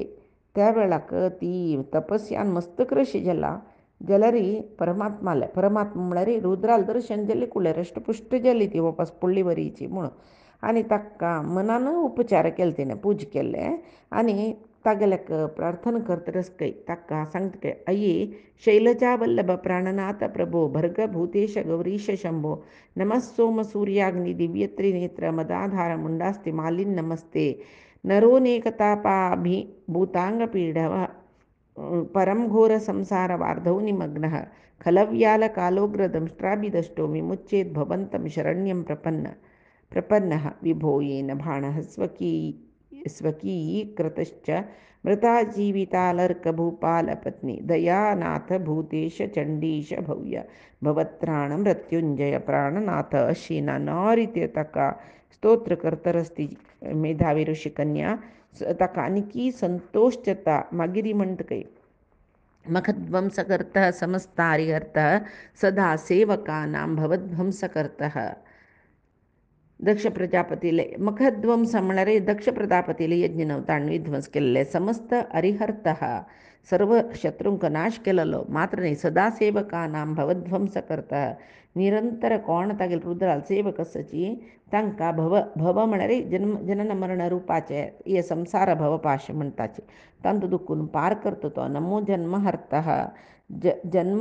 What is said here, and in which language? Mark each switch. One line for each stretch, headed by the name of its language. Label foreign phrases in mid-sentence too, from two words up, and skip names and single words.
Konkani: त्या वेळाक ती तपस्यान मस्तक कशी जाला जाल्यार परमात्मा म्हळ्यार रुद्राल दर्शन जाल्ली कुळ्ळे रष्टपुष्ट जाली ती वापस पडली बरीची म्हणून आनी ताका मनान उपचार केले तिणें पूज केल्ले आनी तागेल्याक प्रार्थना करता रसकय ताका सांगता काय
Sanskrit: अय्ये शैलजा वल्लभ प्राणनाथ प्रभो भर्ग भूतेश गौरीश शंभो नमः सोम सूर्याग्नि दिव्यत्रिनेत्र मदाधार मुंडास्ति मालिन नमस्ते नरोनेकतापाभिभूतांगपीडव परम घोर संसार वार्धौ निमग्नः खलव्याल कालोग्रदंष्ट्राभिदष्टो विमुच्येत् भवन्तं शरण्यं प्रपन्नः विभो येन बाणः स्वकीयीकृतश्च मृता जीवितालर्कभूपालपत्नी दयानाथ भूतेश चंडीश भव्य भवत्राण मृत्युंजय प्राणनाथ
Konkani: अशी नानारिते ताका स्तोत्र करतरस्ती मेधावी ऋषी कन्या ताका आनीकी संतोष जाता मागिरी म्हणटकय
Sanskrit: मखध्वंसकर्तः समस्तारिहर्तः सदा सेवकानां भवध्वंसकर्तः
Konkani: दक्ष प्रजापतीले मखध्वंस म्हळ्यार दक्ष प्रजापतीले यज्ञ नवताण विध्वंस केल्ले
Sanskrit: समस्त हरिहर्तः
Konkani: सर्व शत्रूंक नाश केलेलो मात्र न्ही
Sanskrit: सदा सेवकानां भवध्वंस
Konkani: करता निरंतर कोण तागेले रुद्राल सेवक आसची तांकां भव म्हळ्यार जनन मरण रुपाचे हे संसार भवपाश म्हणटाचे तांत दुखून पार करता तो
Sanskrit: नमो जन्म हर्तः जन्म